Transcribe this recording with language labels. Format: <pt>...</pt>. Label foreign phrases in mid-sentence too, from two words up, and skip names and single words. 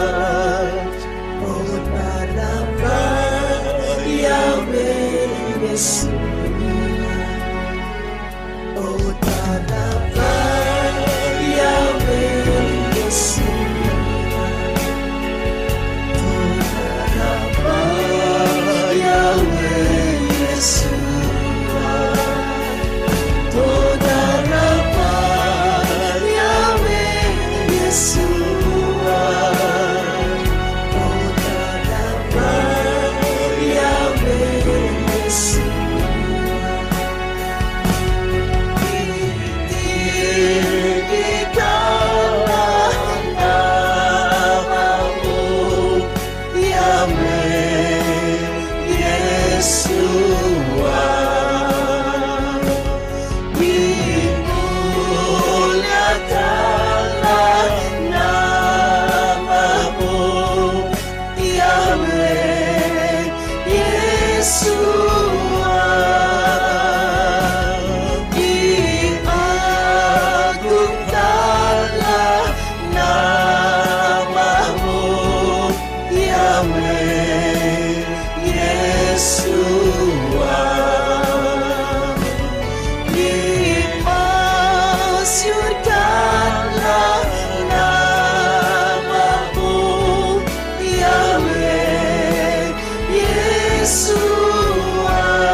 <he>תודה רבה יהוה ישוע, תודה רבה יהוה ישוע, תודה רבה יהוה ישוע, תודה רבה יהוה ישוע, תודה רבה יהוה ישוע,</he> <id>tinggikanlah namamu Yahweh Yeshua, dimuliakanlah namamu Yahweh Yeshua, diagungkanlah namamu Yahweh Yeshua, dimasyurkanlah namamu Yahweh Yeshua,</id>